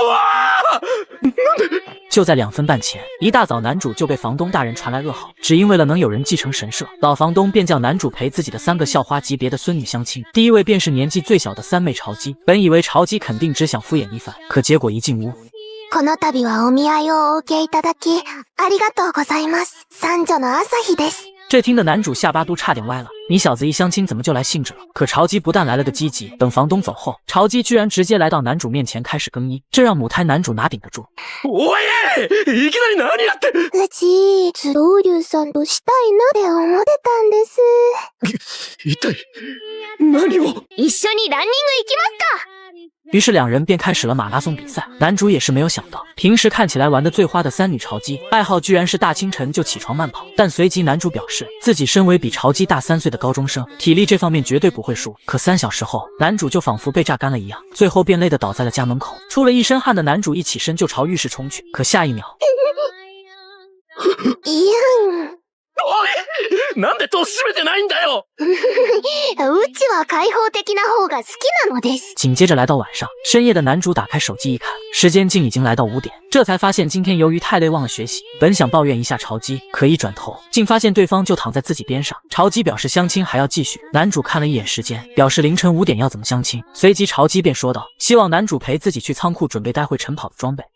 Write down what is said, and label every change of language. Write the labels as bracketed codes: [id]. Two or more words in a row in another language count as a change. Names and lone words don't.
[zh] 就在2分半前，一大早男主就被房东大人传来噩耗，只因为了能有人继承神社，老房东便叫男主陪自己的3个校花级别的孙女相亲。第一位便是年纪最小的三妹潮姬。本以为潮姬肯定只想敷衍一番，可结果一进屋， [ja] この度はお見合いをお受けいただき、ありがとうございます。三女の朝日です。 [zh] 这听得男主下巴都差点歪了。你小子一相亲怎么就来兴致了？可潮姬不但来了个积极，等房东走后，潮姬居然直接来到男主面前开始更衣，这让母胎男主哪顶得住？ [ja] おい！いきなり何やって。うち、ずっとウリュウさんとしたいなって思ってたんです。一体何を？一緒にランニング行きますか？ [zh] 于是两人便开始了马拉松比赛。男主也是没有想到，平时看起来玩得最花的三女潮姬，爱好居然是大清晨就起床慢跑。但随即男主表示，自己身为比潮姬大3岁的高中生，体力这方面绝对不会输。可3小时后，男主就仿佛被榨干了一样，最后便累得倒在了家门口。出了一身汗的男主一起身就朝浴室冲去，可下一秒， [ja] なんで戸閉めてないんだよ。うちは開放的な方が好きなのです。 [zh] 紧接着来到晚上，深夜的男主打开手机一看，时间竟已经来到5点，这才发现今天由于太累忘了学习。本想抱怨一下潮姬，可一转头，竟发现对方就躺在自己边上。潮姬表示相亲还要继续，男主看了一眼时间，表示凌晨5点要怎么相亲。随即潮姬便说道，希望男主陪自己去仓库准备待会晨跑的装备。